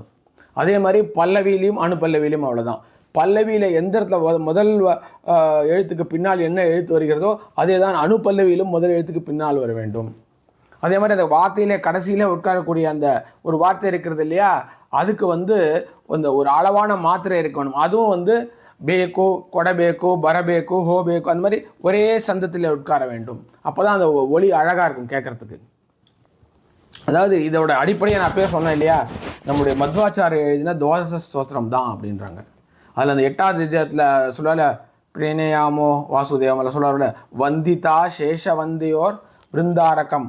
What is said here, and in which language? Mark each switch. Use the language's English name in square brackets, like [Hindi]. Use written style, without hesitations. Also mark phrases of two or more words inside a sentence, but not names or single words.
[Tamil] அதே மாதிரி பல்லவியிலையும் அணுப்பல்லவியிலையும் அவ்வளோதான். பல்லவியில் எந்த இடத்துல முதல் எழுத்துக்கு பின்னால் என்ன எழுத்து வருகிறதோ அதே தான் அணுப்பல்லவியிலும் முதல் எழுத்துக்கு பின்னால் வர வேண்டும். அதே மாதிரி அந்த வார்த்தையிலே கடைசியிலே உட்காரக்கூடிய அந்த ஒரு வார்த்தை இருக்கிறது இல்லையா, அதுக்கு அந்த ஒரு அளவான மாத்திரை இருக்கணும். [Kannada] அதுவும் ಬೇಕು, ಕೊಡಬೇಕು, ಬರಬೇಕು, ಹೋಗಬೇಕು, [Tamil] அந்த மாதிரி ஒரே சந்தத்தில் உட்கார வேண்டும். அப்போ தான் அந்த ஒலி அழகாக இருக்கும் கேட்குறதுக்கு. அதாவது இதோட அடிப்படையை நான் அப்பயே சொன்னேன் இல்லையா, நம்முடைய மத்வாச்சாரிய எழுதினா துவாதச ஸ்தோத்திரம் தான் அப்படின்றாங்க. அதில் அந்த 8வது விஜயத்தில் சொல்ல [Sanskrit] प्रीणयामो वासुदेवं [Tamil] சொல்ல [Sanskrit] वन्दिता शेष वन्द्योर् वृन्दारकम्.